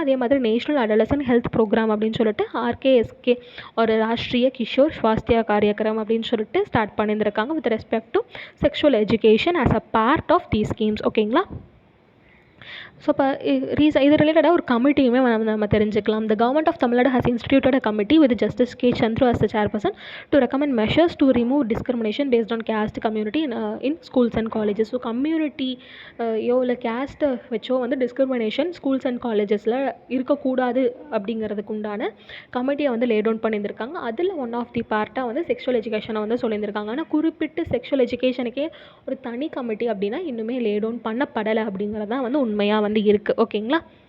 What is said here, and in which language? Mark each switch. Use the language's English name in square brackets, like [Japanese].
[Tamil] அதே மாதிரி national adolescent health program அப்படின்னு சொல்லிட்டு RKSK ஒரு ராஷ்ட்ரிய கிஷோர் ஸ்வாஸ்தியா காரியக்ரம் அப்படின்னு சொல்லிட்டு ஸ்டார்ட் பண்ணியிருக்காங்க [English] With respect to sexual education as a part of the schemes. [Tamil] ஓகேங்களா? ஸோ இப்போ இது ரிலேட்டடாக ஒரு கமிட்டியுமே நம்ம தெரிஞ்சுக்கலாம். [English] The government of Tamil Nadu has instituted a committee with justice K. Chandru as the chairperson to recommend measures to remove discrimination based on caste community in schools and colleges. [Tamil] So community இல்லை கேஸ்ட்டை வச்சோ வந்து discrimination schools and காலேஜஸில் இருக்கக்கூடாது அப்படிங்கிறதுக்கு உண்டான கமிட்டியை வந்து லே down பண்ணியிருக்காங்க. அதில் ஒன் ஆஃப் தி பார்ட்டாக வந்து செக்ஷுவல் எஜுகேஷனை வந்து சொல்லியிருக்காங்க. ஆனால் குறிப்பிட்டு செக்ஷுவல் எஜுகேஷனுக்கே ஒரு தனி கமிட்டி அப்படின்னா இன்னுமே லே டவுன் பண்ணப்படலை அப்படிங்கிறது தான் வந்து உண்மையாக வந்து இருக்குது. ஓகேங்களா?